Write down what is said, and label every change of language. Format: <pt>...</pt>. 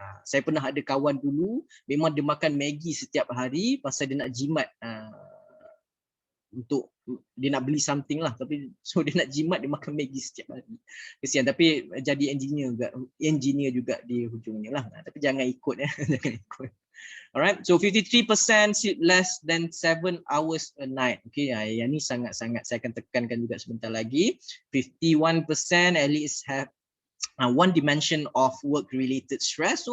<ms>Saya pernah ada kawan dulu memang dia makan Maggi setiap hari pasal dia nak jimat, untuk dia nak beli something lah, tapi so dia nak jimat dia makan Maggi setiap hari. Kesian, tapi jadi engineer juga di hujungnya lah. Tapi jangan ikut ya. Jangan ikut.</ms> <en>Alright, so 53% sleep less than 7 hours a night.</en> <ms>Okay, yang ni sangat-sangat saya akan tekankan juga sebentar lagi.</ms> <en>51% at least have one dimension of work related stress.</en>